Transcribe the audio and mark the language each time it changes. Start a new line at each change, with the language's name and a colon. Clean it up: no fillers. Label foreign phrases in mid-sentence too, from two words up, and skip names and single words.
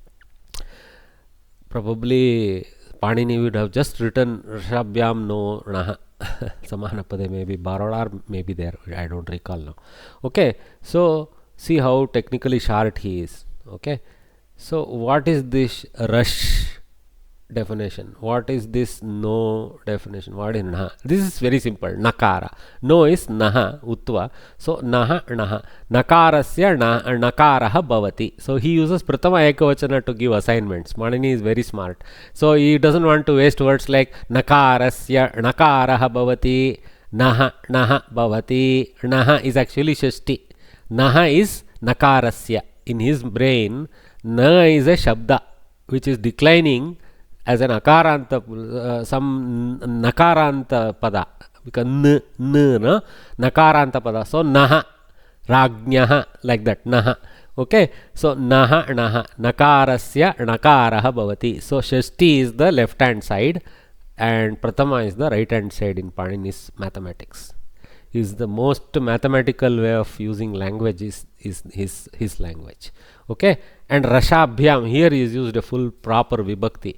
English: Probably Panini would have just written
Sanskrit: रषाभ्यां नो णः समानपदे,
English: maybe borrowed or maybe there. I don't recall now. Okay, so see how technically short he is. Okay, so what is this rush definition? What is this no definition? What is naha? This is very simple. Nakara. No is naha, utva.
Sanskrit: So नः, नः। नकारस्य नकारः भवति.
English: So he uses pratama ekavachana to give assignments. Manini is very smart. So he doesn't want to waste words like
Sanskrit: नकारस्य नकारः भवति. नः, नः भवति.
English: Naha is actually shashti. Naha is nakarasya. In his brain, na is a shabda which is declining as an akaranta, some nakaranta pada. Because na, nakaranta pada.
Sanskrit: So नः, राज्ञः,
English: like that, naha. Okay, so
Sanskrit: नः, नः, नकारस्य, नकारः भवति.
English: So shashti is the left hand side and pratama is the right hand side in Panini's mathematics. Is the most mathematical way of using language is his language. Okay, and rashabhyam, here is used a full proper vibhakti.